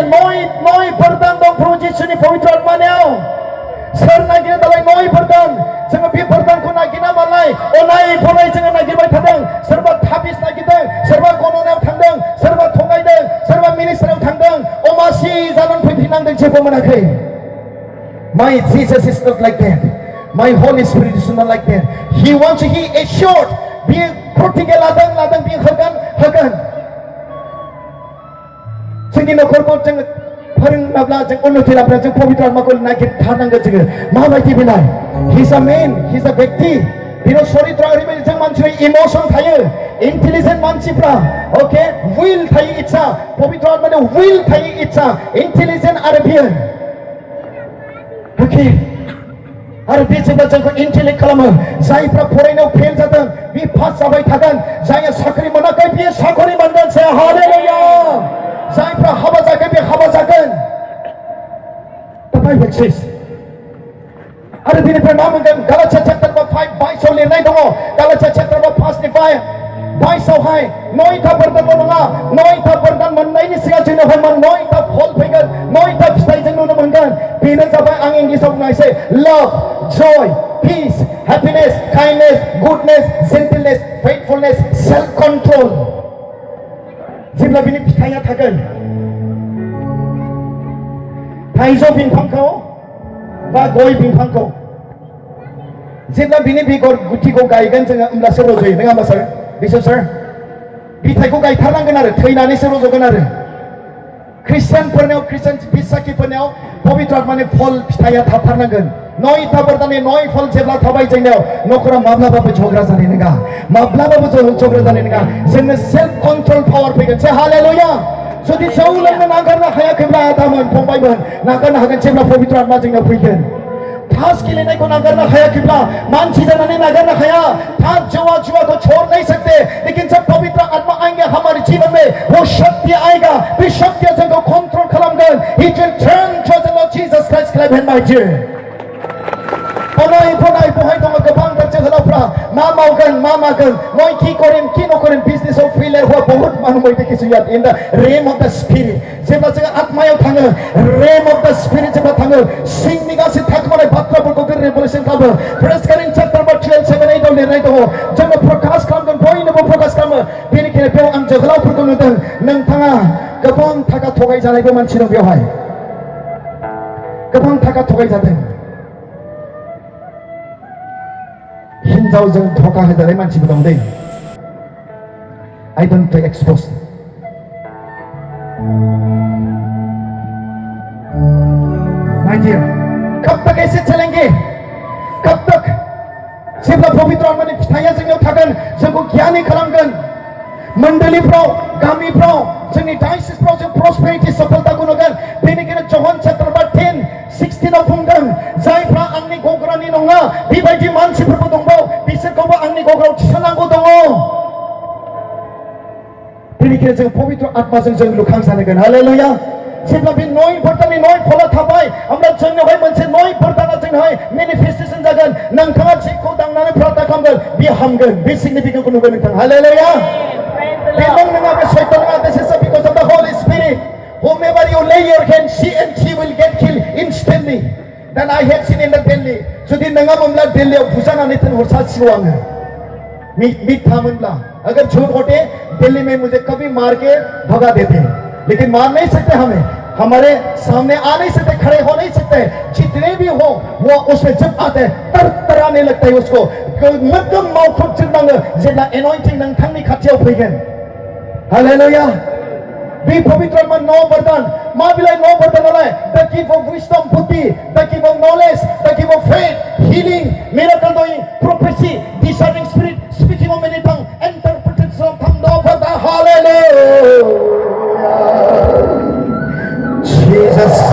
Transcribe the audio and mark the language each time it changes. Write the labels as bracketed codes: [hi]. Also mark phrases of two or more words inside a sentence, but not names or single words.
[brx] नय वरदान दं प्रभु जिसुनि पवित्र आत्मानियाव. सोर नागिरो दालाय नय वरदान? जोङो बे वरदानखौ नागिरना मालाय अनाय जोङो नागिरबाय थादों. सोरबा थाबिस नागिरदों. सोरबा गणनायाव थांदों. सोरबा थगायदों. सोरबा मिनिस्टाराव थांदों. अमासि जानानै फैफिननांदों. जेबो मोनाखै. [en] My Jesus is not like that. My Holy Spirit is not like that. He wants, he assured. [brx] बियो प्रतिज्ञा लादों बियो होगोन. जोंनि न'खरखौ जोङो फोरोंनाब्ला जों उन्नति लाब्ला जों पवित्र आत्माखौ नागिरथारनांगोन. जोङो माबायदि बिलाय? [en] He's a man, [hi] he's a व्यक्ति. [brx] बिनो चरित्र ओरैबायदि जों मानसिनि इमोसन थायो. इन्टेलिजेन्ट मानसिफ्रा ओके विल थायो इच्छा. पवित्र आत्मानि विल थायो इच्छा. इन्टेलिजेन्ट आरो बियो ओके आरो बे जेब्ला जोंखौ इन्टेलेक्ट खालामो. जायफ्रा फरायनायाव फेल जादों बे पास जाबाय थागोन. जायहा साख्रि मोनाखै बियो साख्रि मोनगोन. से हालेलुया. जायफ्रा हाबा जायाखै बे हाबा जागोन. [en] The Bible says. [brx] आरो बिनिफ्राय मा मोनगोन? गालातिया चैप्टार 5:22 लिरनाय दङ. गालातिया चैप्टार 5:22 22आवहाय 9था वरदानल' नङा. 9था वरदान मोननायनि सिगां जोंनावहाय 9था फल फैगोन. 9था फिथाइ जों नुनो मोनगोन. बेनो जाबाय आं इंलिसाव बुंनायसै लाभ, जय, [en] peace, happiness, kindness, goodness, gentleness, faithfulness, self-control. [brx] जेब्ला बिनि फिथाइया थागोन थाइजौ बिफांखौ बा गय बिफांखौ जेब्ला बिनि बेगर गुथिखौ गायगोन जोङो होमब्लासो रज'यो नङा होमबा सार बिशप सार बिथाइखौ गायथारनांगोन आरो थैनानैसो रज'गोन आरो ख्रिस्टियानफोरनियाव ख्रिस्टियान बिसाखिफोरनियाव पबित्र आत्मानि फल फिथाइया थाथारनांगोन नयथा बरदाननि नय फल जेब्ला थाबाय जोंनियाव न'खराव माब्लाबाबो झगड़ा जानाय नङा माब्लाबाबो झगड़ा जानाय नङा जोंनो [en] self control power [brx] फैगोन से हालेलुया जुदि जौ लोंनो नागारनो हायाखैब्ला आदामोन फंबायमोन नागारनो हागोन जेब्ला पबित्र आत्मा जोंनाव फैगोन [hi] ताश खेलने को [brx] नागरना खाया किबला मानसी जनाने नागरना खाया [hi] ताश जुआ को छोड़ नहीं सकते लेकिन जब पवित्र आत्मा आएंगे हमारे जीवन में वो शक्ति आएगा भी शक्ति को कंट्रोल [brx] खालामगोन [en] it will turn to the Lord Jesus Christ clap hand my dear [brx] बनाय बहाय दङ गोबांथार जोहोलावफ्रा मा मावगोन मा मागोन [as] মই কি কৰিম কি নকৰিম [brx] बिजनेसआव फेलियर [hi] हुआ बहुत [as] মানুহ মই দেখিছো ইয়াত [en] in the realm of the spirit [brx] जेब्ला जों आत्मायाव थाङो [en] realm of the spirit [brx] जेब्ला थाङो सिंनि गासै थाखोमानाय बाथ्राफोरखौ जों रेभेलेसन खालामो 1 Corinthians chapter 12:7-8 आव लिरनाय दङ जोङो प्रकाश खालामगोन बयनोबो प्रकाश खालामो बेनिखायनो बेयाव आं जोहोलावफोरखौ नुदों नोंथाङा गोबां थाखा थगाय जानायबो मानसि दं बेवहाय गोबां थाखा थगाय जादों हिन्जावजों धोखा होजानाय मानसिबो दं दै [en] I don't to expose my dear [hi] कब तक ऐसे चलेंगे कब तक [brx] जेब्ला पवित्र आत्मानि फिथाइया जोंनियाव थागोन जोंखौ गियानि खालामगोन मण्डलीफ्राव गामिफ्राव जोंनि डायसिसफ्राव जों प्रस्पेरिटी सफलताखौ नुगोन बेनिखायनो जहन चैप्टार 10:16 आव बुंदों जायफ्रा आंनि गग्रानि नङा बेबायदि मानसिफोरबो दंबावो बिसोरखौबो आंनि गग्रायाव थिसननांगौ दङ बेनिखायनो जों पवित्र आत्माजों जों लुखांजानांगोन हालेलुया जेब्ला बे नय बरदाननि नय फला थाबाय होमब्ला जोंनावहाय मोनसे नय बरदाना जोंनावहाय मेनिफेस्टेसन जागोन नोंथाङा जेखौ दांनानै प्रार्थना खालामगोन बे हामगोन बे सिगनिफिकेन्टखौ नुगोन नोंथां हालेलुया बे नङा बे सैतान नङा [en] this is because of the Holy Spirit whomever you lay your hand she and she will get killed instantly then I have seen in the Delhi [brx] जुदि नङामोनब्ला दिल्लीयाव बुजानानै हरसासिगौ आङो मिथ्या मोनब्ला [hi] अगर झूठ होते दिल्ली में मुझे कभी मार के भगा देते लेकिन मार नहीं सकते हमें हमारे सामने आ नहीं सकते खड़े हो नहीं सकते जितने भी हो वो उसमें जब आते हैं तरतराने लगता है उसको मध्यम [brx] मावखुब जोंनाङो जेब्ला एनॉइंटिंग नोंथांनि खाथियाव फैगोन हालेलुया बे पवित्र आत्मा नौ वरदान मा बिलाइ नौ वरदानालाय [en] the gift of wisdom बुद्धि the gift of knowledge the gift of faith healing miracle doing prophecy discerning spirit speaking of many tongues interpretation of tongue [brx] no वरदान [en] hallelujah Jesus